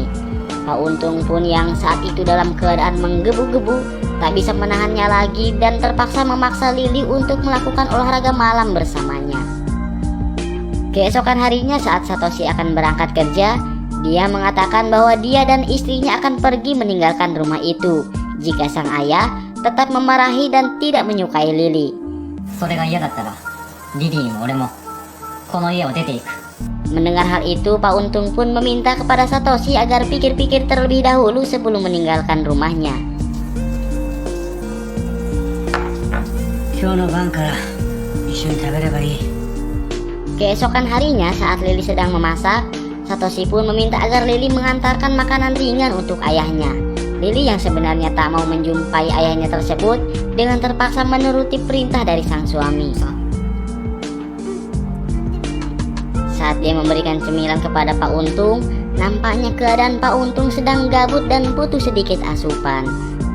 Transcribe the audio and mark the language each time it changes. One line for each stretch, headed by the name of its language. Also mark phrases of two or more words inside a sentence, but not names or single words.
Indonesian: Pak Untung pun yang saat itu dalam keadaan menggebu-gebu, tak bisa menahannya lagi dan terpaksa memaksa Lily untuk melakukan olahraga malam bersamanya. Keesokan harinya saat Satoshi akan berangkat kerja, dia mengatakan bahwa dia dan istrinya akan pergi meninggalkan rumah itu jika sang ayah tetap memarahi dan tidak menyukai Lily.
Japanese: それが嫌だったらリリーも俺もこの家を出ていく。
Indonesian: Mendengar hal itu, Pak Untung pun meminta kepada Satoshi agar pikir-pikir terlebih dahulu sebelum meninggalkan rumahnya.
Japanese: 今日の晩から一緒に食べればいい。
Indonesian: Keesokan harinya saat Lily sedang memasak, Satoshi pun meminta agar Lily mengantarkan makanan ringan untuk ayahnya. Lily yang sebenarnya tak mau menjumpai ayahnya tersebut dengan terpaksa menuruti perintah dari sang suami. Saat dia memberikan cemilan kepada Pak Untung, nampaknya keadaan Pak Untung sedang gabut dan butuh sedikit asupan.